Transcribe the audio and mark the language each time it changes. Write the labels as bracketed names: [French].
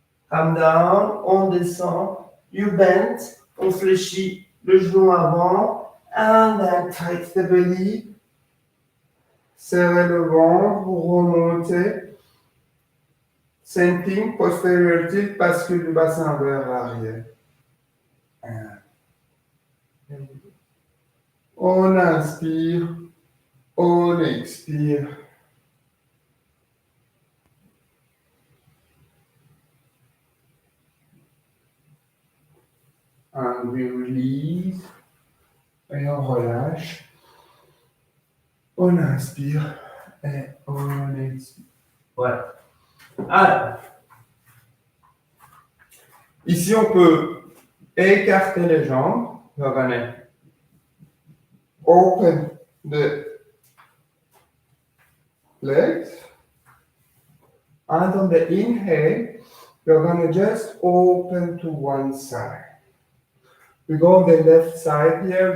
[English] Come down, [French] on descend, [English] you bend, [French] on fléchit le genou avant, [English] and then tight the belly. [French] Serrez le ventre, vous remontez. [English] Same thing, posterior tilt, [French] bascule du bassin vers l'arrière. On inspire, on expire. [English] And we release. [French] Et on relâche. On inspire et on expire. Voilà. Alors, ici, on peut écarter les jambes. [English] We're gonna open the legs. And on the inhale, we're gonna just open to one side. We go on the left side here.